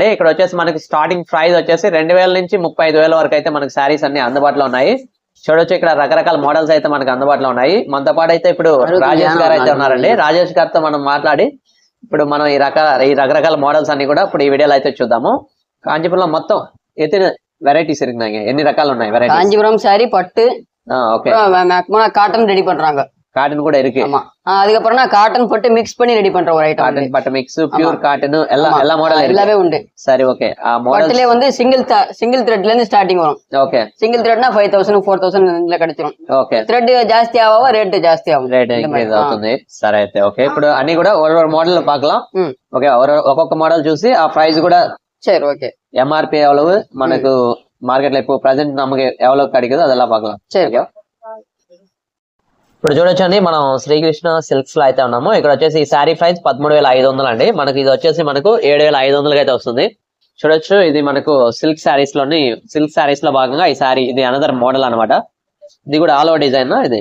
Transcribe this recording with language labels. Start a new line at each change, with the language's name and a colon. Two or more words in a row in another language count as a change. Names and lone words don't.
Telugu: ఇక్కడ వచ్చేసి మనకి స్టార్టింగ్ ప్రైస్ వచ్చేసి 2000 నుంచి 35,000 వరకు అయితే మనకి సారీస్ అన్ని అందుబాటులో ఉన్నాయి. చూడొచ్చు ఇక్కడ రకరకాల మోడల్స్ అయితే మనకి అందుబాటులో ఉన్నాయి. మనతో పాటు అయితే ఇప్పుడు రాజేష్ గారు అయితే ఉన్నారండి. రాజేష్ గారితో మనం మాట్లాడి ఇప్పుడు మనం ఈ రకరకాల మోడల్స్ అన్ని కూడా ఇప్పుడు ఈ వీడియోలో అయితే చూద్దాము. కాంచీపురంలో మొత్తం ఎన్ని వెరైటీస్ ఇరుకున్నాయి, ఎన్ని రకాలు ఉన్నాయి వెరైటీ?
Tamil: காஞ்சிபுரம் சாரி பட்டு
Telugu: ఓకే
Tamil: காட்டன் ரெடி பண்றாங்க.
Telugu: కాటన్ కూడా இருக்கு.
Tamil: அதுக்கப்புறம் காட்டன் பட்டு மிக்ஸ் பண்ணி ரெடி பண்ற ஒரு ஐட்டம்.
Telugu: కాటన్ పట్టు మిక్స్ ప్యూర్ కాటన్ எல்லா మోడల్
Tamil: எல்லாமே உண்டு.
Telugu: సరే ఓకే. ఆ మోడల్
Tamil: பட்டுல வந்து சிங்கிள் த்ரெட்ல இருந்து ஸ்டார்டிங் வரும்.
Telugu: ఓకే
Tamil: சிங்கிள் த்ரெட்னா 5000 4000 இதுல கிடைச்சிரும்.
Telugu: ఓకే థ్రెడ్ జాస్తి ఆవా రేట్ జాస్తి ఆవు రేట్ ఇంక్రీజ్ అవుతుంది. సరే అయితే ఓకే. ఇప్పుడు అన్ని కూడా ఒక మోడల్ పాకలాం. ఓకే ఒక్కొక్క మోడల్ చూసి ఆ ప్రైస్ కూడా
Tamil: சரி ஓகே. ఎంఆర్పి ఎவ்வளவு
Telugu: మనకు మార్కెట్ లో ఇప్పుడు ప్రెసెంట్ నమ్మకి
Tamil: ఎவ்வளவு கிடைக்குதோ அதெல்லாம் பார்க்கலாம். சரி.
Telugu: ఇప్పుడు చూడొచ్చండి మనం శ్రీకృష్ణ సిల్క్స్ లో అయితే ఉన్నాము. ఇక్కడ వచ్చేసి ఈ శారీ ప్రైస్ 13,500 అండి. మనకి ఇది వచ్చేసి మనకు 7,500 అయితే వస్తుంది. చూడొచ్చు ఇది మనకు సిల్క్ శారీస్ లో భాగంగా ఈ శారీ ఇది అనదర్ మోడల్ అనమాట. ఇది కూడా ఆల్ ఓవర్ డిజైన్. ఇది